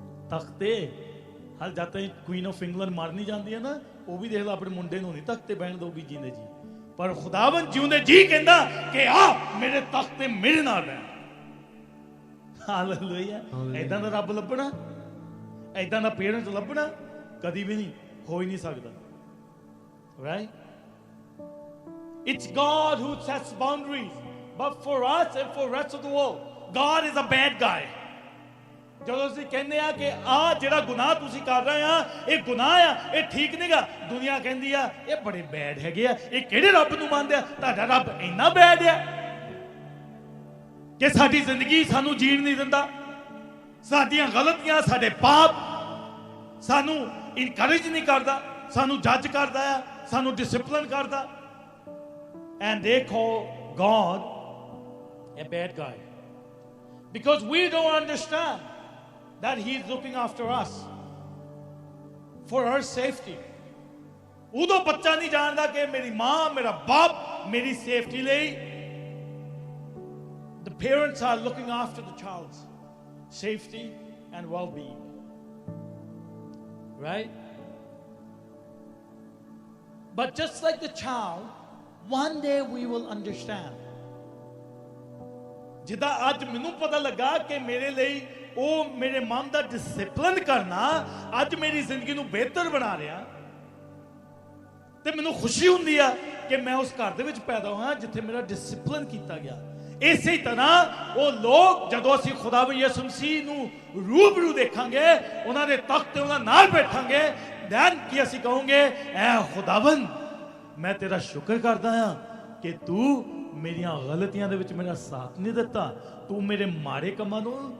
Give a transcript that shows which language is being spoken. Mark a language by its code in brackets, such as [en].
[pa] ਤਖਤ ਤੇ ਹਲ ਜਦ ਤੱਕ ਕੁਈਨ ਆਫ ਇੰਗਲੈਂਡ ਮਰ ਨਹੀਂ ਜਾਂਦੀ ਹੈ ਨਾ, ਉਹ ਵੀ ਦੇਖ ਲਾ ਆਪਣੇ ਮੁੰਡੇ ਨੂੰ ਨਹੀਂ ਤਖਤ ਤੇ ਬਹਿਣ ਦਊਗੀ ਜੀਂਦੇ ਜੀ, ਪਰ ਖੁਦਾਵੰਦ ਜਿਉਂਦੇ ਜੀ ਕਹਿੰਦਾ ਕਿ ਆ ਮੇਰੇ ਤਖਤ ਤੇ ਮੇਰੇ ਨਾਲ ਬੈਠ। ਹਾਲੇਲੂਇਆ। ਏਦਾਂ ਦਾ ਰੱਬ ਲੱਭਣਾ, ਏਦਾਂ ਦਾ ਪੇਰੈਂਟ ਲੱਭਣਾ ਕਦੀ ਵੀ ਨਹੀਂ, ਹੋ ਹੀ ਨਹੀਂ ਸਕਦਾ। [en] Right? It's God who sets boundaries, but for us and for the rest of the world, God is a bad guy. [pa] ਜਦੋਂ ਅਸੀਂ ਕਹਿੰਦੇ ਆ ਕਿ ਆ ਜਿਹੜਾ ਗੁਨਾਹ ਤੁਸੀਂ ਕਰ ਰਹੇ ਆ ਇਹ ਗੁਨਾਹ ਆ, ਇਹ ਠੀਕ ਨਹੀਂਗਾ, ਦੁਨੀਆ ਕਹਿੰਦੀ ਆ ਇਹ ਬੜੇ ਬੈਡ ਹੈਗੇ ਆ, ਇਹ ਕਿਹੜੇ ਰੱਬ ਨੂੰ ਮੰਨਦੇ ਆ, ਤੁਹਾਡਾ ਰੱਬ ਇੰਨਾ ਬੈਡ ਆ ਕਿ ਸਾਡੀ ਜ਼ਿੰਦਗੀ ਸਾਨੂੰ ਜੀਣ ਨਹੀਂ ਦਿੰਦਾ, ਸਾਡੀਆਂ ਗਲਤੀਆਂ ਸਾਡੇ ਪਾਪ ਸਾਨੂੰ ਇਨਕਰੇਜ ਨਹੀਂ ਕਰਦਾ, ਸਾਨੂੰ ਜੱਜ ਕਰਦਾ ਆ, ਸਾਨੂੰ ਡਿਸਪਲਿਨ ਕਰਦਾ। [en] And they call God a bad guy because we don't understand that He is looking after us for our safety. [pa] ਉਦੋਂ ਬੱਚਾ ਨਹੀਂ ਜਾਣਦਾ ਕਿ ਮੇਰੀ ਮਾਂ, ਮੇਰਾ ਬਾਪ ਮੇਰੀ ਸੇਫਟੀ ਲਈ, [en] the parents are looking after the child's safety and well-being. Right? But just like the child, one day we will understand. [pa] ਜਿੱਦਾਂ ਅੱਜ ਮੈਨੂੰ ਪਤਾ ਲੱਗਾ ਕਿ ਮੇਰੇ ਲਈ ਉਹ ਮੇਰੇ ਮਨ ਦਾ ਡਿਸਪਲਿਨ ਕਰਨਾ ਅੱਜ ਮੇਰੀ ਜ਼ਿੰਦਗੀ ਨੂੰ ਬਿਹਤਰ ਬਣਾ ਰਿਹਾ, ਤੇ ਮੈਨੂੰ ਖੁਸ਼ੀ ਹੁੰਦੀ ਆ ਕਿ ਮੈਂ ਉਸ ਘਰ ਦੇ ਵਿੱਚ ਪੈਦਾ ਹੋਇਆ ਜਿੱਥੇ ਮੇਰਾ ਡਿਸਪਲਿਨ ਕੀਤਾ ਗਿਆ। ਇਸੇ ਤਰ੍ਹਾਂ ਉਹ ਲੋਕ ਜਦੋਂ ਅਸੀਂ ਖੁਦਾਵੰਦ ਯਿਸੂ ਮਸੀਹ ਨੂੰ ਰੂਬਰੂ ਦੇਖਾਂਗੇ, ਉਹਨਾਂ ਦੇ ਤਖਤ ਤੇ ਉਹਨਾਂ ਨਾਲ ਬੈਠਾਂਗੇ, then ਕੀ ਅਸੀਂ ਕਹਾਂਗੇ, ਐ ਖੁਦਾਵੰਦ ਮੈਂ ਤੇਰਾ ਸ਼ੁਕਰ ਕਰਦਾ ਹਾਂ ਕਿ ਤੂੰ ਮੇਰੀਆਂ ਗਲਤੀਆਂ ਦੇ ਵਿੱਚ ਮੇਰਾ ਸਾਥ ਨਹੀਂ ਦਿੱਤਾ, ਤੂੰ ਮੇਰੇ ਮਾੜੇ ਕੰਮਾਂ ਨੂੰ